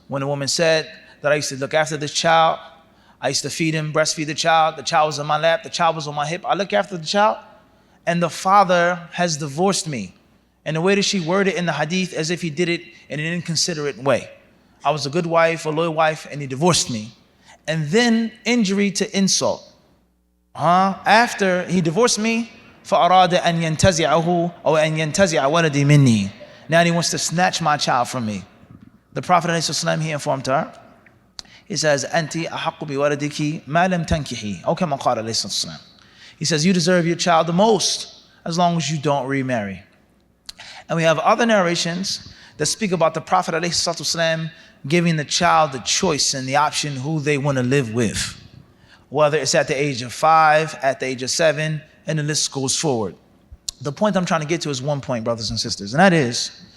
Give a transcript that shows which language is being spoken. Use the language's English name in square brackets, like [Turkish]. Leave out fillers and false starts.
[English] When a woman said that I used to look after this child, I used to feed him, breastfeed the child was on my lap, the child was on my hip, I look after the child, and the father has divorced me. And the way that she worded in the hadith as if he did it in an inconsiderate way. I was a good wife, a loyal wife, and he divorced me. And then injury to insult. After he divorced me, [Arabic] فَأَرَادَ أَنْ يَنْتَزِعَهُ أو أَنْ يَنْتَزِعَ وَلَدِي مِنِّي. [English] Now he wants to snatch my child from me. The Prophet ﷺ, he informed her, he says, [Arabic] أَنْتِ أَحَقُّ بِوَلَدِكِ مَا لَمْ تَنْكِحِي أو كما قال عليه الصلاة والسلام. [English] He says, you deserve your child the most as long as you don't remarry. And we have other narrations that speak about the Prophet ﷺ giving the child the choice and the option who they want to live with. Whether it's at the age of 5, at the age of 7, and the list goes forward. The point I'm trying to get to is one point, brothers and sisters, and that is